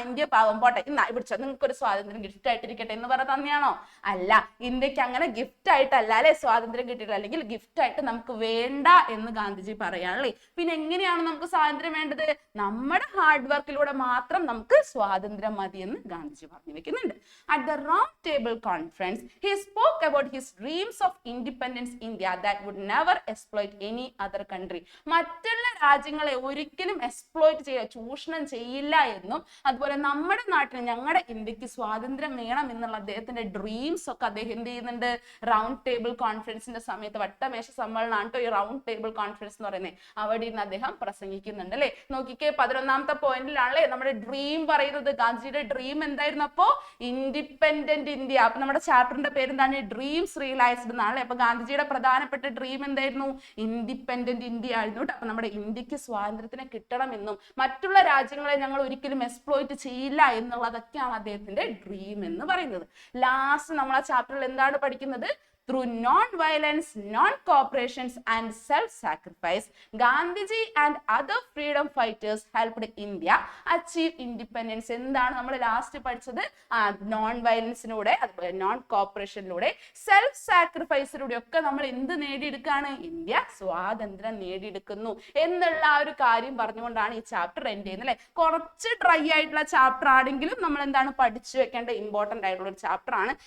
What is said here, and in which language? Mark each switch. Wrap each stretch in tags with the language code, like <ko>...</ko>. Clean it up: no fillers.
<ml>India പാവം പോട്ടെ ഇന്നാ പിടിച്ചോ നിങ്ങൾക്ക് ഒരു സ്വാതന്ത്ര്യം ഗിഫ്റ്റ് ആയിട്ടിരിക്കട്ടെ എന്ന് പറഞ്ഞ തന്നെയാണോ? അല്ല, ഇന്ത്യക്ക് അങ്ങനെ ഗിഫ്റ്റ് ആയിട്ടല്ല അല്ലെ സ്വാതന്ത്ര്യം കിട്ടിയിട്ടില്ല, അല്ലെങ്കിൽ ഗിഫ്റ്റ് ആയിട്ട് നമുക്ക് വേണ്ട എന്ന് ഗാന്ധിജി പറയാണല്ലേ. പിന്നെ എങ്ങനെയാണ് നമുക്ക് സ്വാതന്ത്ര്യം വേണ്ടത്? നമ്മുടെ ഹാർഡ് വർക്കിലൂടെ മാത്രം നമുക്ക് സ്വാതന്ത്ര്യം മതി എന്ന് ഗാന്ധിജി പറഞ്ഞു വെക്കുന്നുണ്ട്.</ml> <en>At the Round Table Conference, he spoke about his dreams of independence India that would never exploit any other country.</en> <ml>മറ്റുള്ള രാജ്യങ്ങളെ ഒരിക്കലും എക്സ്പ്ലോയിറ്റ് ചെയ്യുക, ചൂഷണം ചെയ്യില്ല എന്നും അതുപോലെ നമ്മുടെ നാട്ടിൽ ഞങ്ങളുടെ ഇന്ത്യക്ക് സ്വാതന്ത്ര്യം വേണം എന്നുള്ള അദ്ദേഹത്തിന്റെ ഡ്രീംസ് ഒക്കെ അദ്ദേഹം എന്ത് ചെയ്യുന്നുണ്ട്? റൗണ്ട് ടേബിൾ കോൺഫറൻസിന്റെ സമയത്ത്, വട്ടമേശ സമ്മേളനമാണ് കേട്ടോ ഈ റൗണ്ട് ടേബിൾ കോൺഫറൻസ് എന്ന് പറയുന്നത്, അവിടെ നിന്ന് അദ്ദേഹം പ്രസംഗിക്കുന്നുണ്ട് അല്ലെ. നോക്കിക്കേ 11ാമത്തെ പോയിന്റിലാണല്ലേ നമ്മുടെ ഡ്രീം പറയുന്നത്. ഗാന്ധിജിയുടെ ഡ്രീം എന്തായിരുന്നു? അപ്പോ ഇൻഡിപെൻഡന്റ് ഇന്ത്യ. അപ്പൊ നമ്മുടെ ചാപ്റ്ററിന്റെ പേര് എന്താണ്? Dreams realised എന്നാണല്ലേ. അപ്പൊ ഗാന്ധിജിയുടെ പ്രധാനപ്പെട്ട ഡ്രീം എന്തായിരുന്നു? ഇൻഡിപെൻഡന്റ് ഇന്ത്യ ആയിരുന്നു കേട്ടോ. അപ്പൊ നമ്മുടെ ഇന്ത്യക്ക് സ്വാതന്ത്ര്യത്തിനെ കിട്ടണമെന്നും മറ്റുള്ള രാജ്യങ്ങളെ ഞങ്ങൾ ഒരിക്കലും എക്സ്പ്ലോയിറ്റ് ചെയ്യില്ല എന്നുള്ളതൊക്കെയാണ് അദ്ദേഹത്തിന്റെ ഡ്രീം എന്ന് പറയുന്നത്. ലാസ്റ്റ് നമ്മൾ ആ ചാപ്റ്ററിൽ എന്താണ് പഠിക്കുന്നത്?</ml> <en>Through non-violence, non-cooperation and self-sacrifice, Gandhiji and other freedom fighters helped India achieve independence.</en> <ml>എന്താണ് നമ്മൾ ലാസ്റ്റ് പഠിച്ചത്? non-violence-ലൂടെ, അതുപോലെ non-cooperation-ലൂടെ, self-sacrifice-ലൂടെ ഒക്കെ നമ്മൾ എന്ത് നേടിയെടുക്കാണ്? ഇന്ത്യ സ്വാതന്ത്ര്യം നേടിയെടുക്കുന്നു എന്നുള്ള ആ ഒരു കാര്യം പറഞ്ഞുകൊണ്ടാണ് ഈ ചാപ്റ്റർ എൻഡ് ചെയ്യുന്നത് അല്ലെ. കുറച്ച് ഡ്രൈ ആയിട്ടുള്ള ചാപ്റ്റർ ആണെങ്കിലും നമ്മൾ എന്താണ് പഠിച്ചു വെക്കേണ്ട ഇമ്പോർട്ടന്റ് ആയിട്ടുള്ള ഒരു ചാപ്റ്റർ ആണ്.</ml>